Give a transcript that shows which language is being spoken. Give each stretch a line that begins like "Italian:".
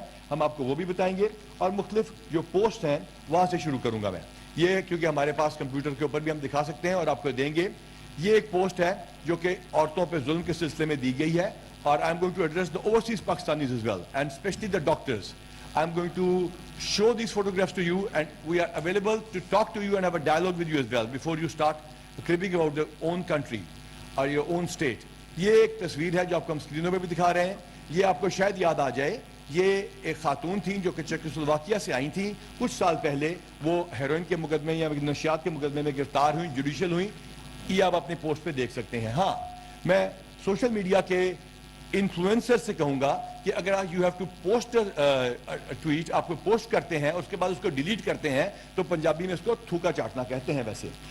Urdu: ہم آپ کو وہ بھی بتائیں گے, اور مختلف جو پوسٹ ہیں وہاں سے شروع کروں گا میں. یہ کیونکہ ہمارے پاس کمپیوٹر کے اوپر بھی ہم دکھا سکتے ہیں اور آپ کو دیں گے. یہ ایک پوسٹ ہے جو کہ عورتوں پہ ظلم کے سلسلے میں دی گئی ہے, اور
English: I am going to address the overseas Pakistanis as well and especially the doctors. I am going to show these photographs to you, and we are available to talk to you and have a dialogue with you as well before you start cribbing about your own country or your own state.
Urdu: یہ ایک تصویر ہے جو آپ کو ہم اسکرینوں پہ بھی دکھا رہے ہیں. یہ آپ کو شاید یاد آ جائے, یہ ایک خاتون تھیں جو کہ چیکوسلوواکیہ سے آئی تھیں. کچھ سال پہلے وہ ہیروئن کے مقدمے یا نشیات کے مقدمے میں گرفتار ہوئیں, جوڈیشل ہوئیں. یہ آپ اپنے پوسٹ پہ دیکھ سکتے ہیں. ہاں, میں سوشل میڈیا کے انفلوئنسر سے کہوں گا کہ اگر آپ
English: you have to post tweet,
Urdu: آپ کو پوسٹ کرتے ہیں اس کے بعد اس کو ڈیلیٹ کرتے ہیں, تو پنجابی میں اس کو تھوکا چاٹنا کہتے ہیں ویسے.